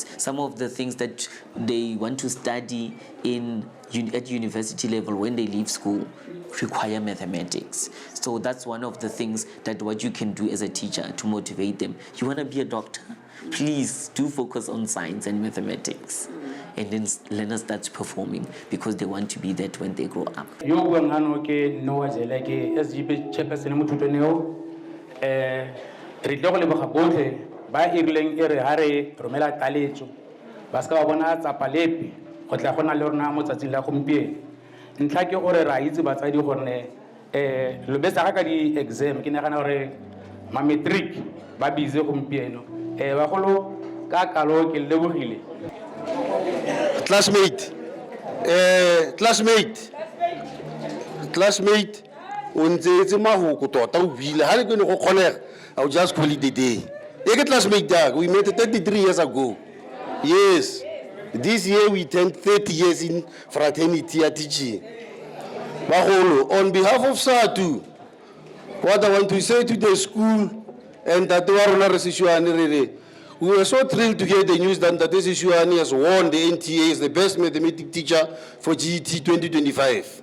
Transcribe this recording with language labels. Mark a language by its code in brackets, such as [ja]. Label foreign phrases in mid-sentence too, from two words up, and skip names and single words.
[en] Some of the things that they want to study at university level when they leave school require mathematics. So that's one of the things that what you can do as a teacher to motivate them. You want to be a doctor? Please do focus on science and mathematics. And then learners start performing because they want to be that when they grow up. [tn] Re tlo go leboga botlhe ba irileng e re ha re romela taletso ba ska ba bona tsapalepe go tla gona le rona mo tsatsing la gompieno ntlha ke gore ra itse batsadi gore lo besa ka di exam ke nagana gore ma matric ba bize gompieno ba golo ka kalo ke lebogile classmate o ntse mahoko tota o bile ha le ke go kgonega [en] I'll just call it a day. Classmate, we met 33 years ago. Yes. This year we turned 30 years in fraternity at teaching. On behalf of SADTU, what I want to say to the school and that we were so thrilled to hear the news that Seshuwane has won the NTA as the best mathematics teacher for GET 2025.